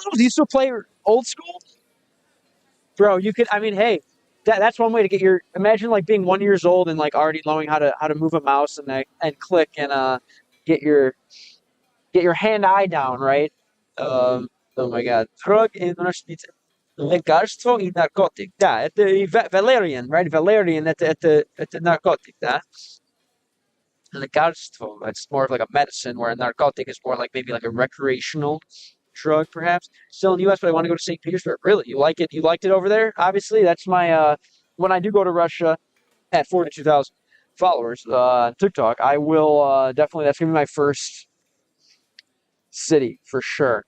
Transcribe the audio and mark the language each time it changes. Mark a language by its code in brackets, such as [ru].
[en] Do you still play old school? Bro, you could. I mean, hey, that's one way to get your. Imagine like being 1 year old and like already knowing how to move a mouse and click and get your hand-eye down, right? Oh my God, drug in [ru] лекарство и наркотик. Да, это Valerian, right? Valerian, это наркотик, да? [en] Лекарство, it's more of like a medicine, where a narcotic is more like maybe like a recreational drug, perhaps. Still in the U.S., but I want to go to St. Petersburg. Really? You like it? You liked it over there? Obviously, that's my, when I do go to Russia at 42,000 followers on TikTok, I will definitely, that's going to be my first city for sure.